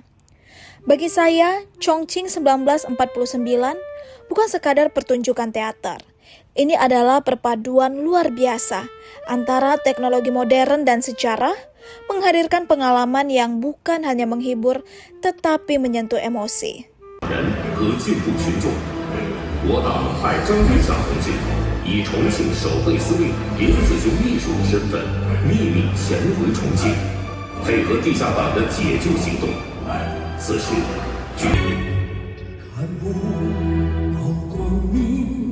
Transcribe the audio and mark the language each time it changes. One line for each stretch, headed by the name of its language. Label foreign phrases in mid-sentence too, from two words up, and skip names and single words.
Indonesian: Bagi saya, Chongqing 1949 bukan sekadar pertunjukan teater. Ini adalah perpaduan luar biasa antara teknologi modern dan sejarah, menghadirkan pengalaman yang bukan hanya menghibur, tetapi menyentuh emosi.
Chinese: 我党派张玉祥同志以重庆守备司令林子雄秘书的身份秘密潜回重庆，配合地下党的解救行动。此时，距离看不到光明。